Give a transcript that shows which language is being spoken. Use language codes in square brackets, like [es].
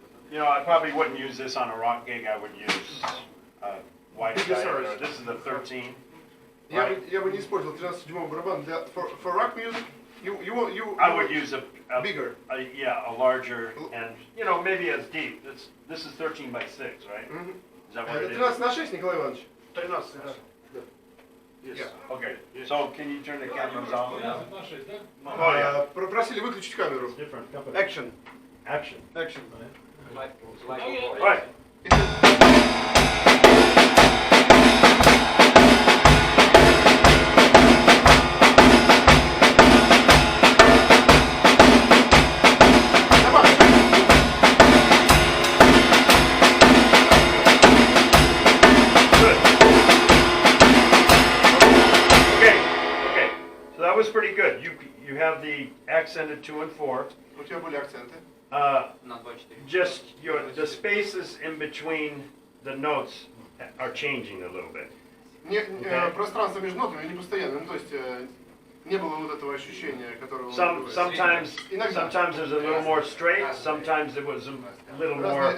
[en] You know, I probably wouldn't use this on a rock gig. I would use white diameter. This is the 13. [ru] Я бы не использовал 13-дюймовый барабан для [en] for rock music. You I would use a bigger. a larger, and you know, maybe as deep. This is 13 by 6, right? Is that what [ru] Это it is? 13/6, Николай Иванович? 13, да. [en] Yeah. Okay. So can you turn the cameras off? [ru] 13 на 6, да? [en] Oh yeah. [ru] Просили выключить камеру. [en] Different company. Action. Action. Action. Like Okay. Right. Good. Okay. So that was pretty good. You have the accented 2 and 4. [ru] У тебя были акценты. на 2-4. [en] Just the spaces in between the notes are changing a little bit. [ru] Пространство между нотами не постоянно. Ну, то есть не было вот этого ощущения, которого... [en] Sometimes [ru] Иногда. [en] there's a little more straight. Sometimes it was a little more